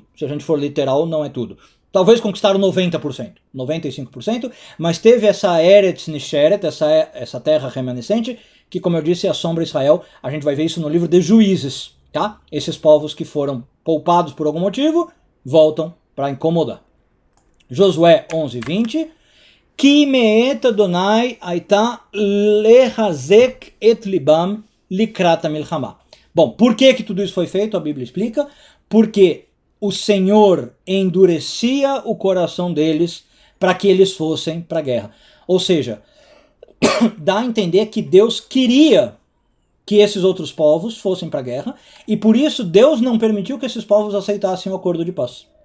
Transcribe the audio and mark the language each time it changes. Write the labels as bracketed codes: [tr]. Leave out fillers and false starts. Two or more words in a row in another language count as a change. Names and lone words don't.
[pt] Se a gente for literal, não é tudo. Talvez conquistaram 90%, 95%, mas teve essa [he] ארץ נשארת, [pt] essa terra remanescente, que como eu disse, assombra Israel. A gente vai ver isso no livro de Juízes, tá? Esses povos que foram poupados por algum motivo, voltam para incomodar. Josué 11:20. [he] כי מאת יהוה היתה לחזק את לבם לקראת המלחמה. [pt] Bom, por que tudo isso foi feito? A Bíblia explica. Porque o Senhor endurecia o coração deles para que eles fossem para a guerra. Ou seja, dá a entender que Deus queria que esses outros povos fossem para a guerra, e por isso Deus não permitiu que esses povos aceitassem o acordo de paz.